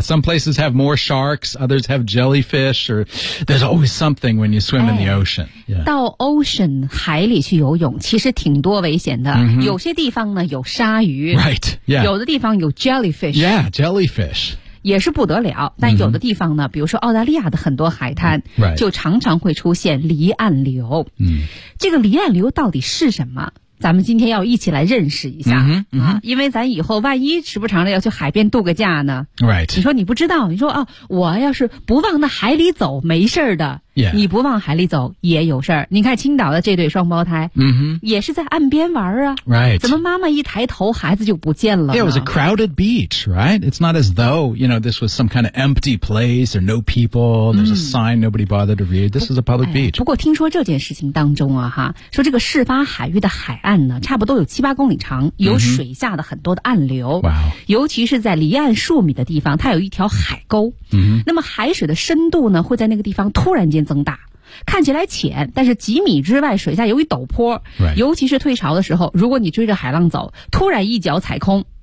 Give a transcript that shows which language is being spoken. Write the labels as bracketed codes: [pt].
[en] Some places have more sharks, others have jellyfish, or there's always something when you swim in the ocean.、 [zh] 到 ocean 海里去游泳其实挺多危险的、有些地方呢有鲨鱼。 [en] Right, yeah. [zh] 有的地方有 jellyfish. [en] Yeah, jellyfish. [zh] 也是不得了，但有的地方呢、比如说澳大利亚的很多海滩、就常常会出现离岸流、这个离岸流到底是什么，咱们今天要一起来认识一下、因为咱以后万一时不常的要去海边度个假呢、你说你不知道，你说、我要是不往那海里走没事的、你不往海里走也有事儿。你看青岛的这对双胞胎、也是在岸边玩啊、怎么妈妈一抬头孩子就不见了呢？ [en] It was a crowded beach, right? It's not as though, you know, this was some kind of empty place, there are no people, there's a sign nobody bothered to read. This is a public beach.、 [zh] 不过听说这件事情当中啊哈，说这个事发海域的海岸呢差不多有7-8公里长，有水下的很多的暗流、尤其是在离岸数米的地方，它有一条海沟、那么海水的深度呢会在那个地方突然间增大，看起来浅，但是几米之外水下有一陡坡、尤其是退潮的时候，如果你追着海浪走，突然一脚踩空，